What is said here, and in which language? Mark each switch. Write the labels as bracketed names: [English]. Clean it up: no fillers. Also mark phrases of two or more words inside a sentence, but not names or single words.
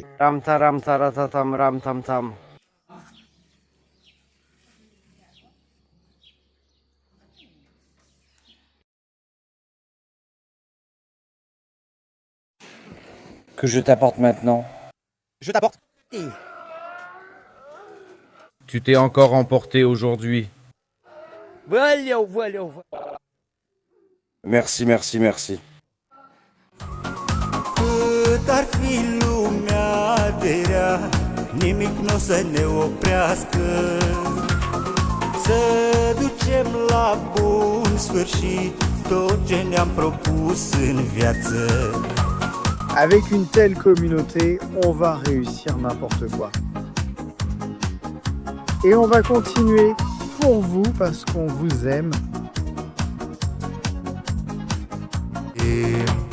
[French] Ram taratatam ram tam tam. Que je t'apporte maintenant. Je t'apporte. Tu t'es encore emporté aujourd'hui. Voilà. Merci. [Romanian] Cât ar fi lumea de rea, nimic n-o să ne oprească. Să ducem la bun sfârșit tot ce ne-am propus în viață. [French] Avec une telle communauté, on va réussir n'importe quoi. Et on va continuer pour vous parce qu'on vous aime. Et